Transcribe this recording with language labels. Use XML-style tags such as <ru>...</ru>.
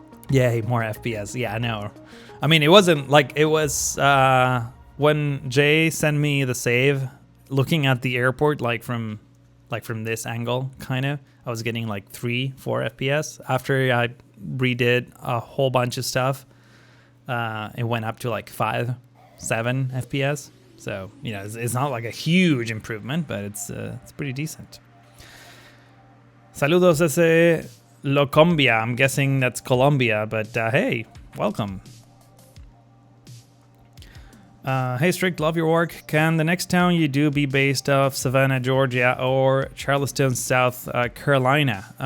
<en>Yay, more FPS. Yeah, I know. I mean, it wasn't like it was when Jay sent me the save, looking at the airport like from this angle, kind of, I was getting like 3-4 FPS. After I redid a whole bunch of stuff, it went up to like 5-7 FPS. So, you know, it's not like a huge improvement, but it's pretty decent.</en> <es>Saludos desde Locombia.</es> <en>I'm guessing that's Colombia, but hey, welcome. Hey Strict, love your work. Can the next town you do be based off Savannah, Georgia, or Charleston, South Carolina?</en>